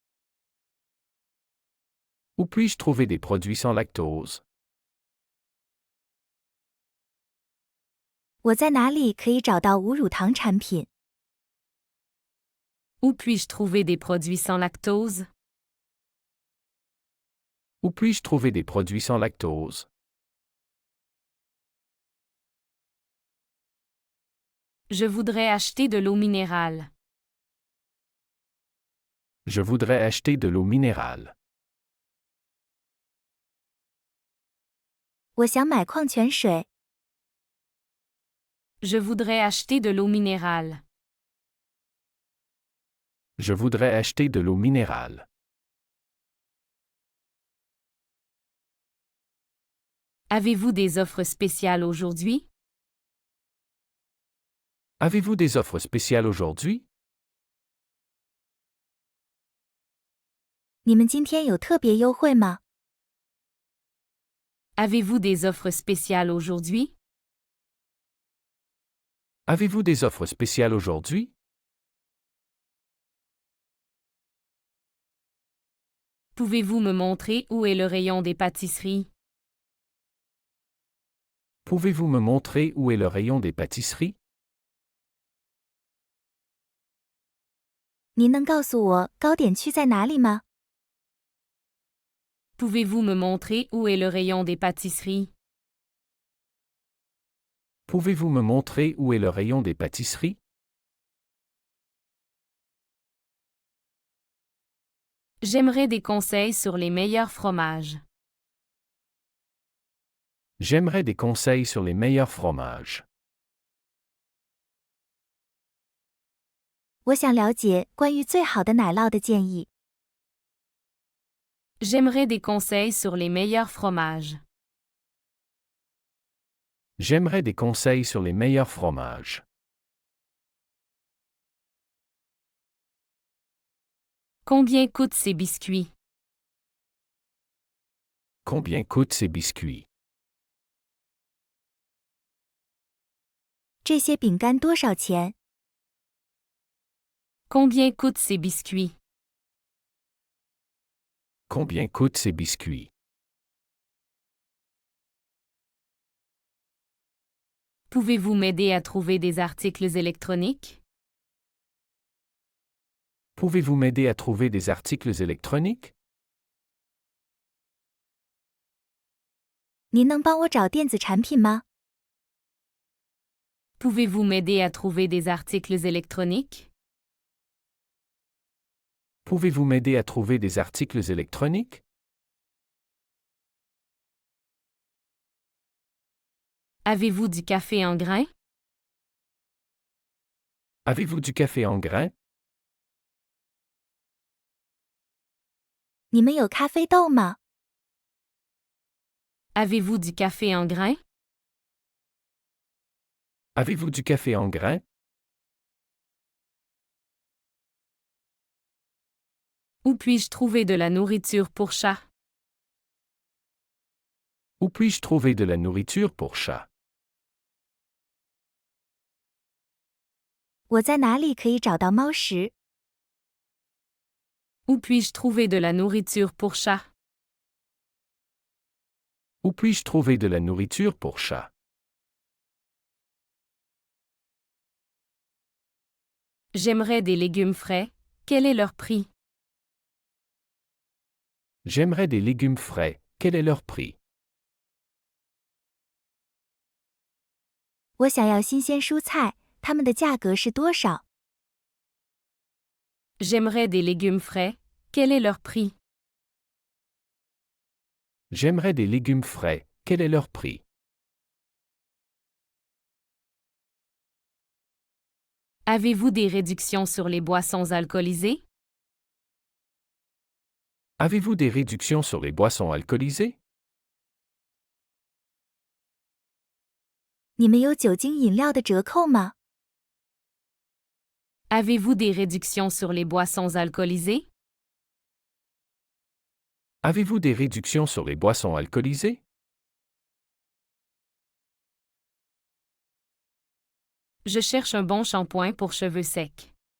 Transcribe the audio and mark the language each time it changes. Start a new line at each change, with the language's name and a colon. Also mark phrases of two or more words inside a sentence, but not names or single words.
French: Où puis-je trouver des produits sans lactose?
Chinese: 我在哪里可以找到无乳糖产品？
French: Où puis-je trouver des produits sans lactose? Où puis-je trouver des produits sans lactose? Je voudrais acheter de l'eau minérale. Je voudrais acheter de l'eau minérale.
Chinese: 我想买矿泉水。
French: Je voudrais acheter de l'eau minérale. Je voudrais acheter de l'eau minérale. Avez-vous des offres spéciales aujourd'hui? Avez-vous des offres spéciales aujourd'hui?
Chinese: 你们今天有特别优惠吗？
French: Avez-vous des offres spéciales aujourd'hui? Avez-vous des offres spéciales aujourd'hui? Pouvez-vous me montrer où est le rayon des pâtisseries? Pouvez-vous me montrer où est le rayon des pâtisseries?
Chinese: 您能告诉我糕点区在哪里吗？
French: Pouvez-vous me montrer où est le rayon des pâtisseries? Pouvez-vous me montrer où est le rayon des pâtisseries? J'aimerais des conseils sur les meilleurs fromages. J'aimerais des conseils sur les meilleurs fromages.
Chinese: 我想了解关于最好的奶酪的建议。
French: J'aimerais des conseils sur les meilleurs fromages. J'aimerais des conseils sur les meilleurs fromages. Combien coûtent ces biscuits? Combien coûtent ces biscuits?
Chinese: 这些饼干多少钱？
French: Combien coûtent ces biscuits? Combien coûtent ces biscuits? Pouvez-vous m'aider à trouver des articles électroniques? Pouvez-vous m'aider à trouver des articles électroniques?
Chinese: 您能帮我找电子产品吗？
French: Pouvez-vous m'aider à trouver des articles électroniques? Pouvez-vous m'aider à trouver des articles électroniques? Avez-vous du café en grains? Avez-vous du café en grains?
Chinese: 你们有咖啡豆吗？
French: Avez-vous du café en grains? Avez-vous du café en grains? Où puis-je trouver de la nourriture pour chat? Où puis-je trouver de la nourriture pour chat?
Chinese: 我在哪里可以找到猫食？
French: Où puis-je trouver de la nourriture pour chat? Où puis-je trouver de la nourriture pour chat? J'aimerais des légumes frais. Quel est leur prix? J'aimerais des légumes frais. Quel est leur prix?
Chinese: 我想要新鲜蔬菜，它们的价格是多少？
French: J'aimerais des légumes frais. Quel est leur prix? J'aimerais des légumes frais. Quel est leur prix? Avez-vous des réductions sur les boissons alcoolisées? Avez-vous des réductions sur les boissons alcoolisées?
Chinese: 你们有酒精饮料的折扣吗？
French: Avez-vous des réductions sur les boissons alcoolisées? Avez-vous des réductions sur les boissons alcoolisées? Je cherche un bon shampoing pour cheveux secs.